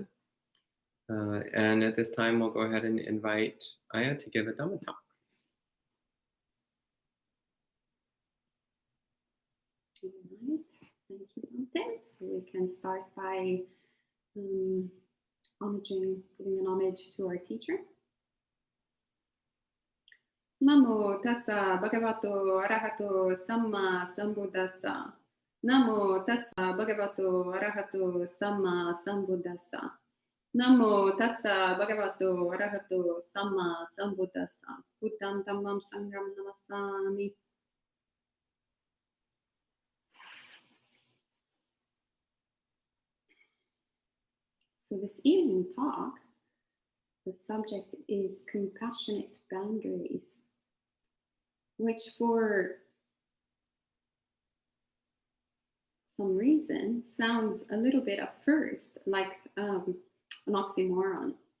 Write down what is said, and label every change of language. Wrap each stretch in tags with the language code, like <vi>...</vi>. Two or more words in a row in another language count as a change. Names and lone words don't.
<en>And at this time, we'll go ahead and invite Ayyā to give a Dhamma talk. All right, thank you, Dante. So we can start by giving an homage to our teacher.</en> <pi>Namo tassa bhagavato arahato samma sambuddhassa. Namo tassa bhagavato arahato samma sambuddhassa. Namo tassa bhagavato arahato samma sambuddhassa. Buddham dhammam sangham namasami.</pi> <en>So this evening talk, the subject is compassionate boundaries, which for some reason sounds a little bit at first like an oxymoron.</en>